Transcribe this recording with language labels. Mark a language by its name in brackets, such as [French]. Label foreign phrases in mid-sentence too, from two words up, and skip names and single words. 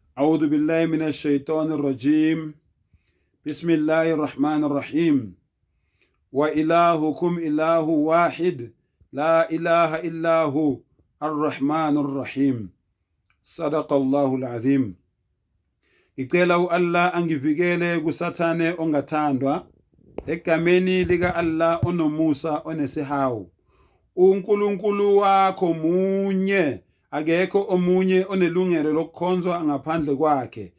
[Arabic] أعوذ بالله من الشيطان الرجيم. بسم الله الرحمن الرحيم. وإلهكم إله واحد لا إله إلا هو الرحمن الرحيم. صدق الله العظيم. [Zulu] Ngicela Allah angivikele kusathane ongathandwa egameni lika Allah onomusa onesihawu. uNkulunkulu wakho munye, akekho omunye onelungelo lokukhonzwa ngaphandle kwakhe.